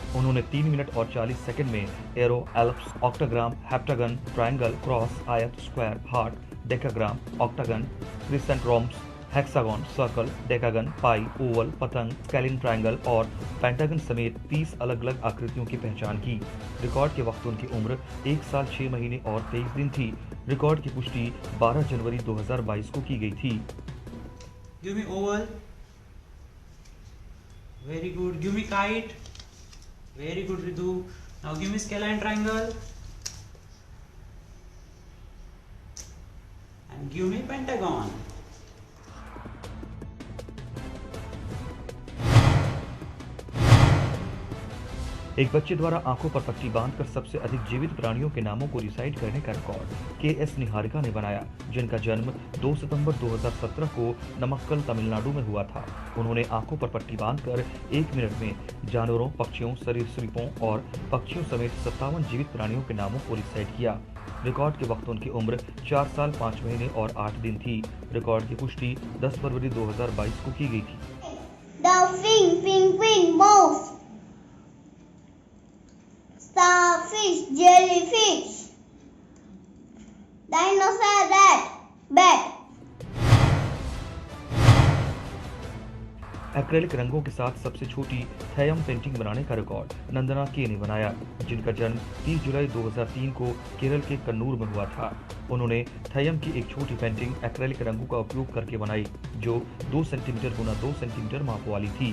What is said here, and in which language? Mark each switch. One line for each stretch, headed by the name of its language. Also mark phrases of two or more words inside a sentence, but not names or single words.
Hindi: उन्होंने 3 मिनट और 40 सेकंड में
English: arrow, ellipse, octagram, heptagon, triangle, cross,
Hindi: आयत,
English: square, heart, decagram, octagon, crescent rhombs, hexagon, circle, decagon, pi, oval,
Hindi: पतंग,
English: scalene triangle
Hindi: और पेंटागन समेत 30 अलग अलग आकृतियों की पहचान की। रिकॉर्ड के वक्त उनकी उम्र 1 साल 6 महीने और 23 दिन थी। रिकॉर्ड की पुष्टि 12 जनवरी 2022 को की गई थी।
English: Give me oval. Very good. Give me kite. Very good, Ritu. Now give me scalene triangle. And give me pentagon.
Hindi: एक बच्चे द्वारा आंखों पर पट्टी बांधकर सबसे अधिक जीवित प्राणियों के नामों को रिसाइट करने का रिकॉर्ड के.एस. निहारिका ने बनाया, जिनका जन्म 2 सितंबर 2017 को नमक्कल, तमिलनाडु में हुआ था। उन्होंने आंखों पर पट्टी बांधकर 1 मिनट में जानवरों, पक्षियों, सरीसृपों और पक्षियों समेत 57 जीवित प्राणियों के नामों को रिसाइट किया। रिकॉर्ड के वक्त उनकी उम्र 4 साल 5 महीने और 8 दिन थी। रिकॉर्ड की पुष्टि 10 फरवरी 2022 को की गई थी।
English: Dolphin, penguin, mouse, starfish, jellyfish, dinosaur, rat, bat.
Hindi: एक्रेलिक रंगों के साथ सबसे छोटी थैयम पेंटिंग बनाने का रिकॉर्ड नंदना के ने बनाया, जिनका जन्म 30 जुलाई 2003 को केरल के कन्नूर में हुआ था। उन्होंने थैयम की एक छोटी पेंटिंग एक्रेलिक रंगों का उपयोग करके बनाई, जो 2 सेंटीमीटर गुना 2 सेंटीमीटर माप वाली थी।